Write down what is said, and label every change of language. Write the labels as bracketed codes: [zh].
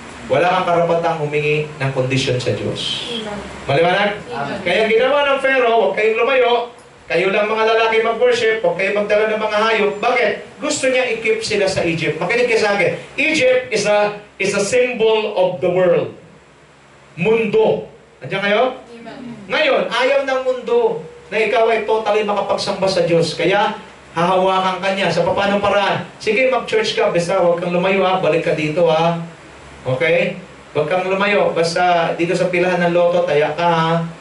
[tl] Wala kang karapatang humingi ng kondisyon sa Diyos. Maliwanag? Kaya ginawa ng Pharaoh, huwag kayong lumayo. Kayo lang mga lalaki mag-worship, huwag kayong magdala ng mga hayop. Bakit? Gusto niya i-keep sila sa Egypt. Makinig kayo sa akin. [en] Egypt is a symbol of the world. [tl] Mundo. Nandiyan kayo? Ngayon, ayaw ng mundo na ikaw ay totally makapagsamba sa Diyos. Kaya, hahawakan ka niya. Sa paano paraan? Sige, mag-church ka. Basta huwag kang lumayo ha. Balik ka dito ha. Okay? Huwag kang lumayo. Basta dito sa pilahan ng loto, taya ka ha.